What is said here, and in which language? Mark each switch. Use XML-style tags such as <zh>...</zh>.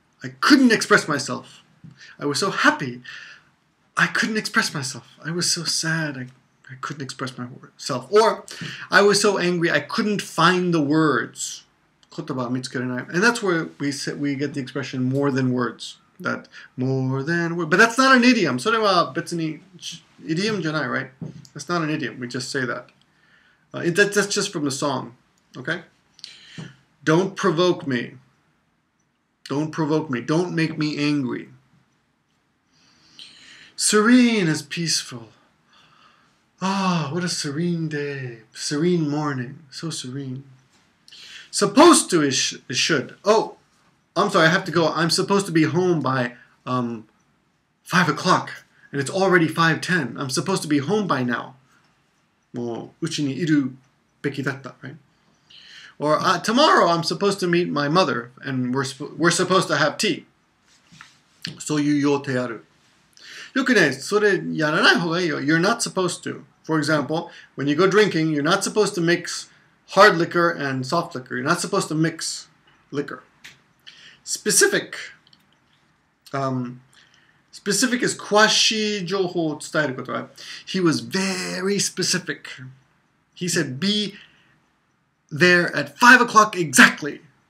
<en>I couldn't express myself. I was so happy. I couldn't express myself. I was so sad. I couldn't express myself. Or I was so angry. I couldn't find the words.</en> <ja>言葉を見つけれない.</ja> <en>And that's where we get the expression more than words. That more than words. But that's not an idiom.</en> <ja>それは別に idiom じゃない,</ja> <en>right? That's not an idiom. We just say that. That's just from the song. Okay? Don't provoke me. Don't provoke me. Don't make me angry. Serene is peaceful. Ah, what a serene day. Serene morning. So serene. Supposed to is should. Oh, I'm sorry, I have to go. I'm supposed to be home by 5 o'clock. And it's already 5:10. I'm supposed to be home by now.</en> <ja>もううちにいるべきだった,</ja> <en>right? Or tomorrow I'm supposed to meet my mother and we're supposed to have tea.</en> <ja>そういう予定ある. よくね、それやらない方がいいよ.</ja> <en>You're not supposed to. For example, when you go drinking, you're not supposed to mix hard liquor and soft liquor. You're not supposed to mix liquor. Specific. Specific is</en> <ja>詳しい情報を伝えること.</ja> <en>He was very specific. He said, be there at 5 o'clock exactly.</en>